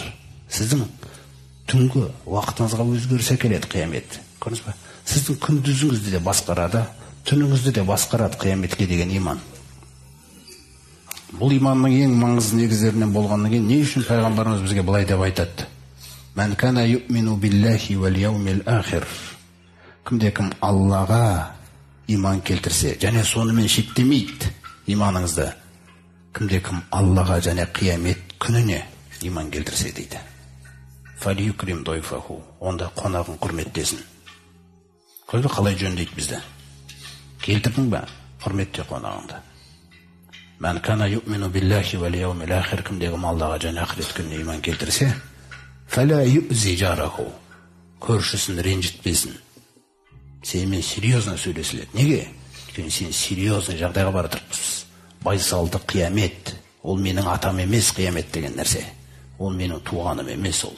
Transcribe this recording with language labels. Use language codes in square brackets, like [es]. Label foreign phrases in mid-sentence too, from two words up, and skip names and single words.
[kk] Сіздің түнгі уақытыңызға өзгеріс әкеледі қиямет. Көрдіңіз бе? Сіздің күндізіңізді де басқарады, түніңізді де басқарады қияметке деген иман. Бұл иманның ең маңызды негіздерінен болғаннан кейін не үшін пайғамбарымыз бізге былай деп айтады? [ar] من كان يؤمن بالله واليوم الآخر. [kk] Кімде-кім Аллаға иман келтірсе, және сонымен шектемейді иманыңызды. Кімде-кім Аллаға және қиямет күніне иман келтірсе дейді. [ar] فليكرم ضيفه. [kk] Онда қонағын құрметтесін. Көрді қалай жөндейді бізді? Келтірдің ба? Құрметте қонағыңды. [ar] من كان يؤمن بالله واليوم الآخر. [kk] Кімде-кім Аллаға және ақырет күніне иман келтірсе, [ar] فلا يؤذي جاره. [kk] Көршісін ренжітпесін. Сенімен серьезно сөйлесіледі. Неге? Өйткені сен серьезный жағдайға бара тұрыпсыз. Байсалды қиямет. Ол менің атам емес қиямет деген нәрсе. Ол менің туғаным емес ол.